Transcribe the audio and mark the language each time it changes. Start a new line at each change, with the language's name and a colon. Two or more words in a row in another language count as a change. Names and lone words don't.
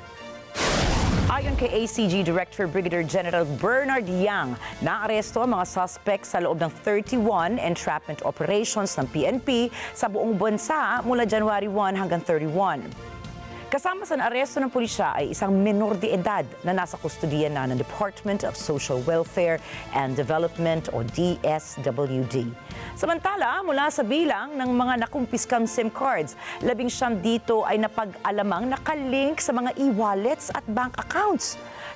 Filipino: Ayon kay ACG Director Brigadier General Bernard Yang, naaresto ang mga suspects sa loob ng 31
English: entrapment operations
Filipino: ng PNP sa buong bansa mula January 1 hanggang 31. Kasama sa naaresto ng pulisya ay isang menor de edad na nasa kustudiya na ng Department of Social Welfare and Development o DSWD. Samantala, mula sa bilang ng mga nakumpiskang
English: SIM cards,
Filipino: 19 dito ay napag-alamang nakalink sa mga e-wallets at
English: bank accounts.